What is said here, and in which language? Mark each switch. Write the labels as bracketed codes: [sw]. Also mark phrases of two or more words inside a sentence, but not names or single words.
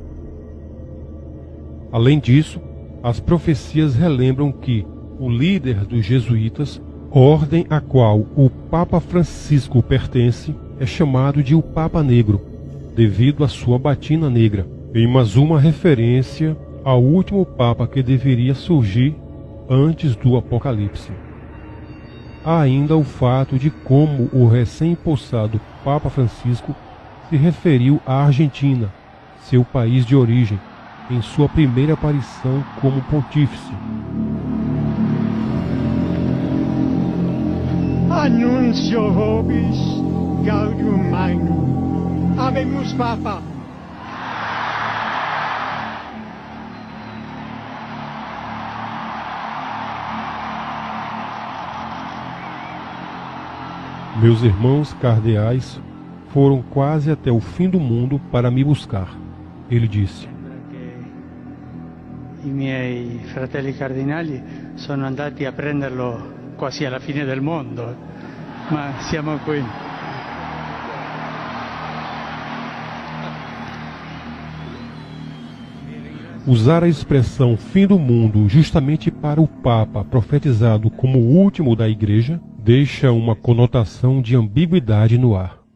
[pt] Além disso, as profecias relembram que o líder dos jesuítas, ordem a qual o Papa Francisco pertence, é chamado de o Papa Negro, devido à sua batina negra, em mais uma referência ao último Papa que deveria surgir antes do Apocalipse. Há ainda o fato de como o recém-impossado Papa Francisco se referiu à Argentina, seu país de origem, em sua primeira aparição como pontífice. [la] Annuncio vobis gaudium magnum. Habemus Papa. [pt] Meus irmãos cardeais foram quase até o fim do mundo para me buscar. Ele disse: [it] I miei fratelli cardinali sono andati a prenderlo quasi alla fine del mondo, ma siamo qui. [pt] Usar a expressão fim do mundo justamente para o Papa profetizado como o último da Igreja deixa uma conotação de ambiguidade no ar.